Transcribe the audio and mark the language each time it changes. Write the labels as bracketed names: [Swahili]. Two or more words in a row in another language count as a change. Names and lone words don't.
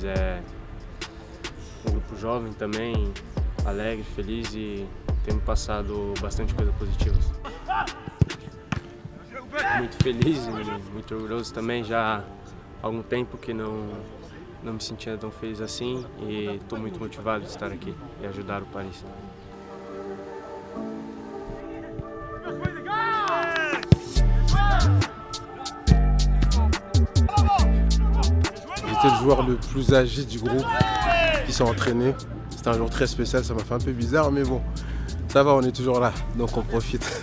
[Portuguese] É um grupo jovem também, alegre, feliz e tem me passado bastante coisas positivas. Muito feliz e muito orgulhoso também, já há algum tempo que não me sentia tão feliz assim e estou muito motivado de estar aqui e ajudar o Paris. [French] J'étais le joueur le plus âgé du groupe qui s'est entraîné. C'était un jour très spécial, ça m'a fait un peu bizarre mais bon, ça va, on est toujours là, donc on profite.